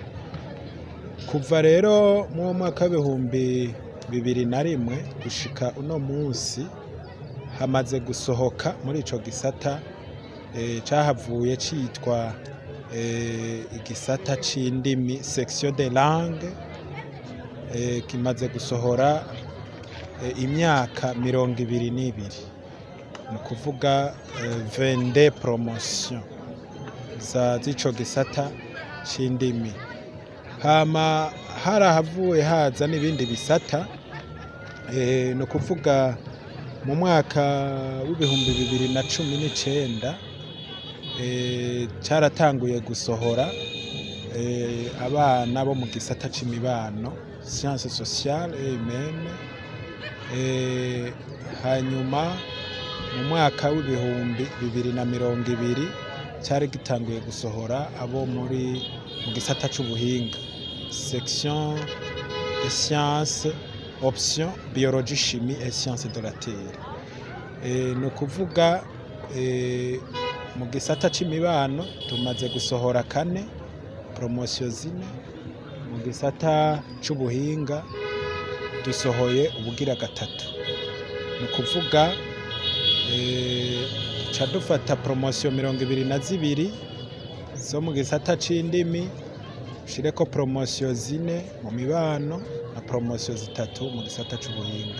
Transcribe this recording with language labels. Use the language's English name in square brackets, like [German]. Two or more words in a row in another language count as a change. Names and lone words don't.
[Rundi] Kuva rero mu mwaka w'ibihumbi 2001 gushika uno munsi hamaze gusohoka muri ico gisata cahavuye citwa igisata c'indimi [French] section de langue, [Rundi] kimaze gusohora imyaka 22. Ni ukuvuga 22 promotion z'ico gisata c'indimi. Hama harahavuye haza n'ibindi bisata, ni ukuvuga mu mwaka w'ibihumbi 2019 caratanguye gusohora abana bo mu gisata c'imibano [French] science sociale et humaine. [Rundi] Hanyuma mu mwaka w'ibihumbi 2020 cyari gitanguye gusohora abo mu gisata c'ubuhinga [French] section de sciences option biologie chimie et sciences de la terre. [Rundi] Ni ukuvuga mu gisata c'imibano tumaze gusohora 4 promotion 4, mu gisata c'ubuhinga dusohoye ubugira 3. Ni ukuvuga dufata promotion 22 zo mu gisata c'indimi, ushireko promotion 4 mu mibano na promotion 3 mu gisata c'ubuhinga.